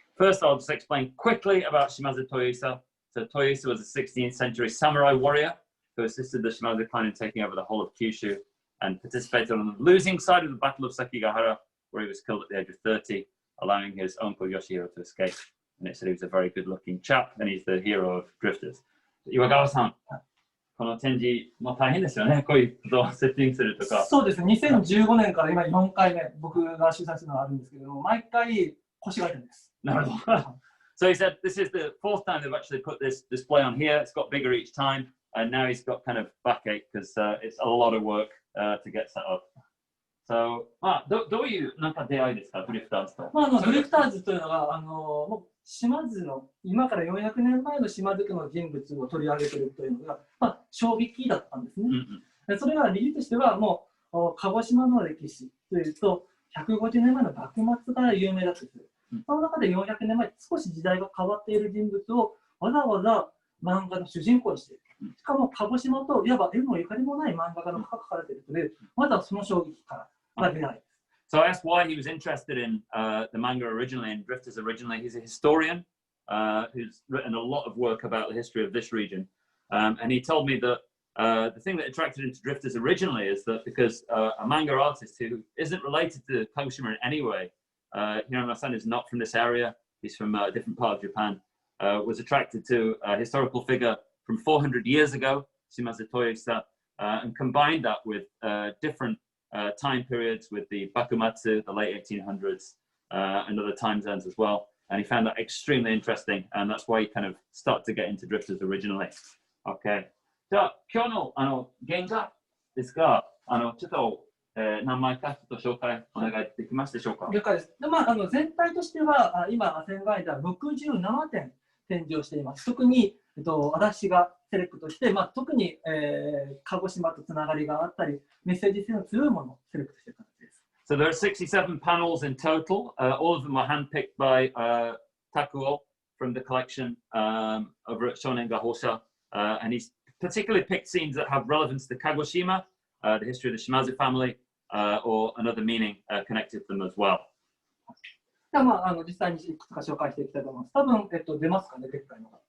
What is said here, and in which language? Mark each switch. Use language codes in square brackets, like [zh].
[en] First, I'll just explain quickly about Shimazu Toyoisa. So Toyoisa was a 16th century samurai warrior who assisted the Shimazu clan in taking over the whole of Kyushu and participated on the losing side of the Battle of Sekigahara, where he was killed at the age of 30, allowing his uncle Yoshihiro to escape. And it said he was a very good-looking chap, and he's the hero of Drifters. [ja] Iwagawa-san, この展示も大変ですよね。こういうことをセッティングするとか。そうですね。 2015年から今4回目、僕が主催するのがあるんですけれども、毎回腰が痛いです。なるほど。 [en] So he said this is the fourth time they've actually put this display on here. It's got bigger each time, and now he's got kind of backache because it's a lot of work to get set up. [ja] So, どういうなんか出会いですか、ドリフターズと。ドリフターズというのはもう島津の今から400年前の島津家の人物を取り上げているというのが、衝撃だったんですね。それは理由としてはもう鹿児島の歴史というと150年前の幕末が有名だったんです。その中で400年前少し時代が変わっている人物をわざわざ漫画の主人公にしている。しかも鹿児島といわば縁もゆかりもない漫画家の書かれているので、まずはその衝撃からが出会い。 [en] So I asked why he was interested in the manga originally and Drifters originally. He's a historian who's written a lot of work about the history of this region. And he told me that the thing that attracted him to Drifters originally is that because a manga artist who isn't related to Kagoshima in any way, Hirano-san is not from this area, he's from a different part of Japan, was attracted to a historical figure from 400 years ago, Shimazu Toyoisa, and combined that with different time periods with the Bakumatsu, the late 1800s, and other time zones as well. And he found that extremely interesting, and that's why he kind of started to get into Drifters originally. Okay. [ja] じゃあ、今日の原画ですが、ちょっと、何枚かちょっと紹介お願いできますでしょうか。了解です。で全体としては、今、宣言では67点展示をしています。特に、私がセレクトして、特に、鹿児島とつながりがあったり、メッセージ性の強いものをセレクトしている形です。 [en] So there are 67 panels in total. All of them were handpicked by Takuo from the collection over at Shonen Gahosha. And he's particularly picked scenes that have relevance to Kagoshima, the history of the Shimazu family, or another meaning connected to them as well. [ja] では実際にいくつか紹介していきたいと思います。多分、出ますかね、でっかいのが。